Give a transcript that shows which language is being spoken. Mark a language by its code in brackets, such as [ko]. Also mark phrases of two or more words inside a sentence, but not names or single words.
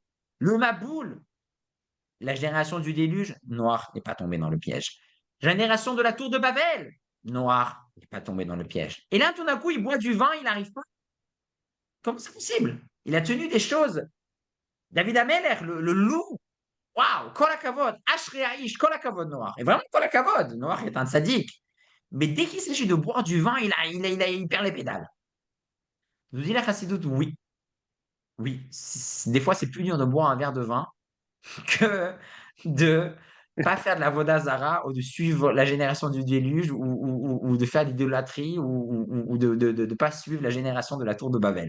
[fr] Le Maboul, la génération du déluge, Noach n'est pas tombé dans le piège. Génération de la tour de Babel, Noach n'est pas tombé dans le piège. Et là, tout d'un coup, il boit du vin, il n'arrive pas. Comment c'est possible? Il a tenu des choses. David Ameller, le loup, waouh, [he] כל הכבוד, אשרי האיש, כל הכבוד נח. [fr] Et vraiment, [he] כל הכבוד, [fr] Noach est un sadique. Mais dès qu'il s'agit de boire du vin, il perd les pédales. Nous dit la chassidoute, oui. Oui, des fois, c'est plus dur de boire un verre de vin que de pas faire de la vodazara ou de suivre la génération du déluge ou de faire l'idolâtrie ou de pas suivre la génération de la tour de Babel.